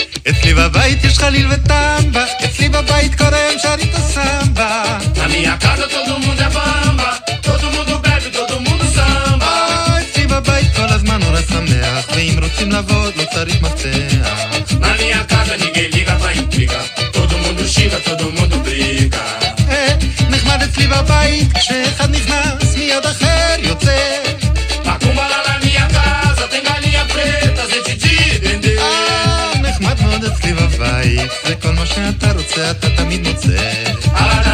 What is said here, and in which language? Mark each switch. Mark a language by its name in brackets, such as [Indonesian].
[Hebrew] אצלי בבית יש חליל וטמבה, אצלי בבית קוראים שרית הסמבה. [Portuguese] Na minha casa todo mundo é bamba, todo mundo bebe, todo mundo samba. [Hebrew] אצלי בבית כל הזמן אור השמח, ואם רוצים לעבוד לא צריך מפתח. [Portuguese] Na minha casa ninguém liga pra intriga, todo mundo xinga, todo mundo briga. [Hebrew] נחמד אצלי בבית, כשאחד נכנס מיד אחר יוצא. [Portuguese] Macumba lá na minha casa, tem galinha preta, gente de dendê. [Hebrew] נחמד מאוד אצלי בבית, וכל מה שאתה רוצה אתה תמיד מוצא.